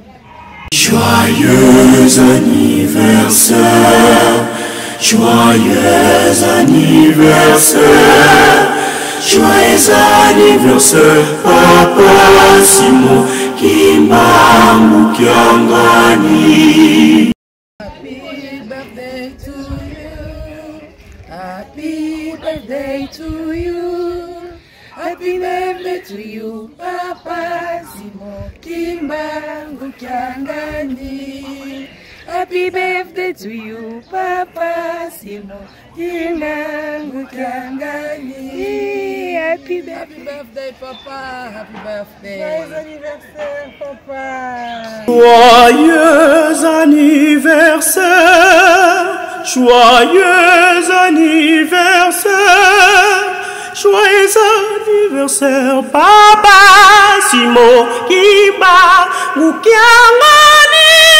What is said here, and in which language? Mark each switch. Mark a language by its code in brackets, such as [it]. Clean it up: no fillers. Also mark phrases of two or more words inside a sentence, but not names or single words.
[fr] Joyeux anniversaire, joyeux anniversaire, joyeux anniversaire, Papa Simon Kimbangu Kiangani. [en] Happy birthday to you, happy birthday to you, Papa Simon Kimbangu Kiangani. Happy birthday to you, Papa Simon Kimbangu Kiangani. Happy birthday, Papa. Happy birthday. [fr] Joyeux anniversaire, Papa. Joyeux anniversaire, joyeux anniversaire, joyeux anniversaire, Papa Simon Kimbangu Kiangani.